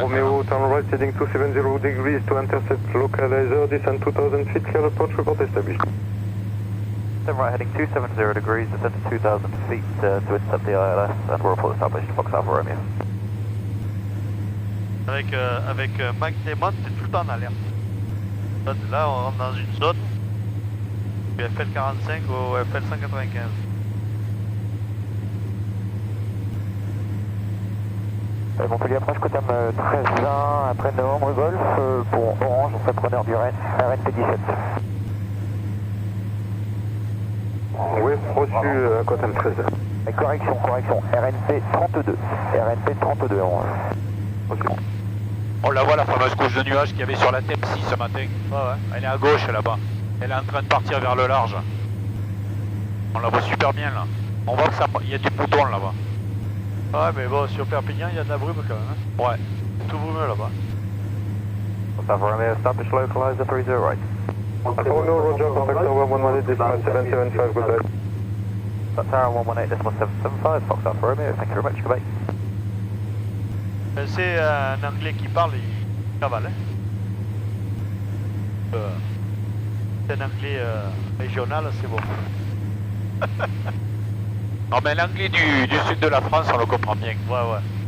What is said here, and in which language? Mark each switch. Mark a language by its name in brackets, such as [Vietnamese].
[English] Romeo, turn right, heading 270 degrees to intercept localizer, descend 2000 feet, clear approach, report established. Turn right, heading 270 degrees, descend to 2000 feet to intercept the ILS, and we'll report established, Fox Alpha Romeo. [French] Avec Mac Damon, t'es tout le temps en alerte. Là, on rentre dans une zone. Du FL 45 au FL 195. Montpellier approche Cotam 13-20 après Novembre Golf pour Orange, on serait preneur du RNP 17. Oui, reçu Cotam 13. Correction, RNP 32. RNP 32 Orange. Reçu. On la voit, la fameuse couche de nuages qu'il y avait sur la TEP6 ce matin. Ouais. Elle est à gauche là-bas. Elle est en train de partir vers le large. On la voit super bien là. On voit que ça, il y a du bouton là-bas. Ouais, mais bon, sur Perpignan, il y a de la brume quand même. Hein. Ouais. C'est tout brumeux là-bas. [English] Alpha Romeo, establish localizer 30 right. Alpha Romeo, Roger, contact tower 118, decimal 775, good day. That's Tower 118.775, Fox Alpha Romeo, thank you very much, goodbye. [French] C'est un anglais qui parle, il cavale. Hein. C'est un anglais régional, c'est bon. Non mais l'anglais du sud de la France, on le comprend bien. Ouais.